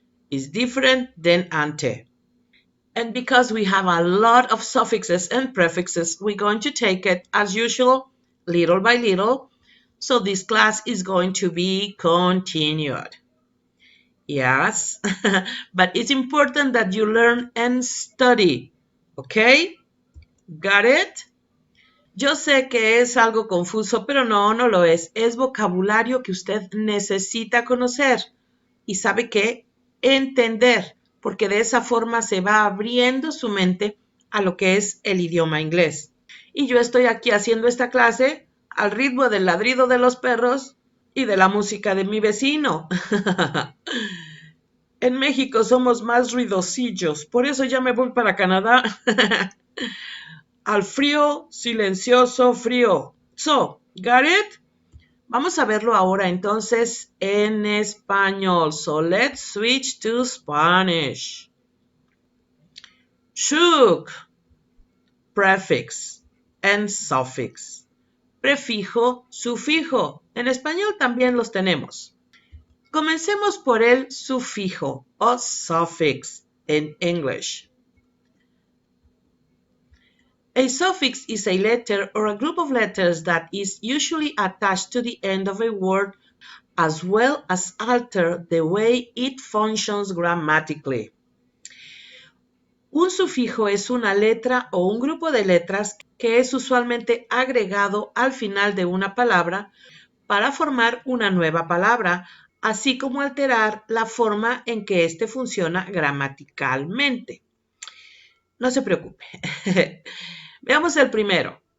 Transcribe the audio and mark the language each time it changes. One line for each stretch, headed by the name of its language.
English: Is different than ante. And because we have a lot of suffixes and prefixes, we're going to take it as usual, little by little. So this class is going to be continued. Yes, but it's important that you learn and study. ¿Ok? Got it?
Spanish: Yo sé que es algo confuso, pero no lo es. Es vocabulario que usted necesita conocer y sabe qué, entender, porque de esa forma se va abriendo su mente a lo que es el idioma inglés. Y yo estoy aquí haciendo esta clase al ritmo del ladrido de los perros y de la música de mi vecino. En México somos más ruidosillos, por eso ya me voy para Canadá. al frío, silencioso, frío.
English: So, got it?
Spanish: Vamos a verlo ahora entonces en español.
English: So, let's switch to Spanish. Shook, prefix and suffix.
Spanish: Prefijo, sufijo. En español también los tenemos. Comencemos por el sufijo o suffix en English.
English: A suffix is a letter or a group of letters that is usually attached to the end of a word as well as alter the way it functions grammatically.
Spanish: Un sufijo es una letra o un grupo de letras que es usualmente agregado al final de una palabra para formar una nueva palabra, así como alterar la forma en que éste funciona gramaticalmente. No se preocupe. Veamos el primero.